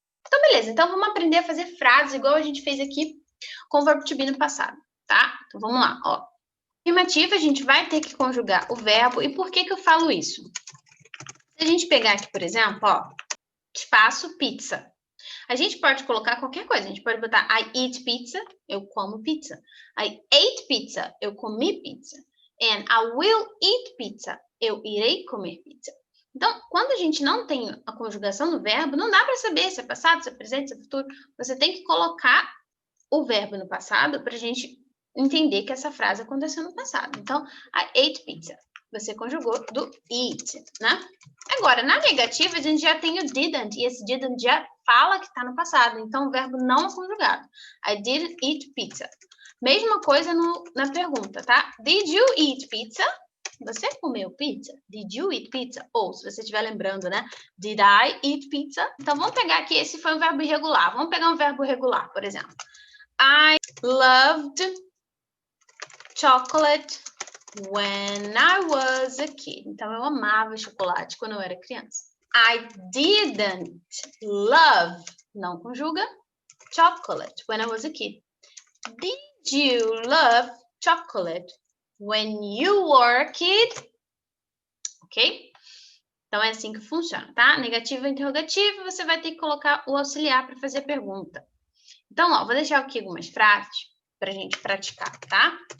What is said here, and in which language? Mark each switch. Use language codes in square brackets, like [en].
[pt] Então, beleza. Então, vamos aprender a fazer frases igual a gente fez aqui com o verbo to be no passado. tá? Então, vamos lá, ó. Afirmativa, a gente vai ter que conjugar o verbo. E por que que eu falo isso? Se a gente pegar aqui, por exemplo, ó, espaço pizza. A gente pode colocar qualquer coisa. A gente pode botar [en] I eat pizza, [pt] eu como pizza. [en] I ate pizza, [pt] eu comi pizza. [en] And I will eat pizza, [pt] eu irei comer pizza. Então, quando a gente não tem a conjugação do verbo, não dá para saber se é passado, se é presente, se é futuro. Você tem que colocar o verbo no passado para a gente entender que essa frase aconteceu no passado. Então, [en] I ate pizza. [pt] Você conjugou do eat, né? Agora, na negativa, a gente já tem o didn't, e esse didn't já fala que está no passado, então o verbo não é conjugado. [en] I didn't eat pizza. [pt] Mesma coisa na pergunta, tá? [en] Did you eat pizza? [pt] Você comeu pizza? [en] Did you eat pizza? [pt] Ou, se você estiver lembrando, né? [en] Did I eat pizza? [pt] Então, vamos pegar aqui, esse foi um verbo irregular. Vamos pegar um verbo regular, por exemplo. [en] I loved chocolate when I was a kid. [pt] Então, eu amava chocolate quando eu era criança. [en] I didn't love, [pt] não conjuga, [en] chocolate when I was a kid. Did you love chocolate when you were a kid? Ok? [pt] Então, é assim que funciona, tá? Negativo e interrogativo, você vai ter que colocar o auxiliar para fazer a pergunta. Então, ó, vou deixar aqui algumas frases para a gente praticar, tá?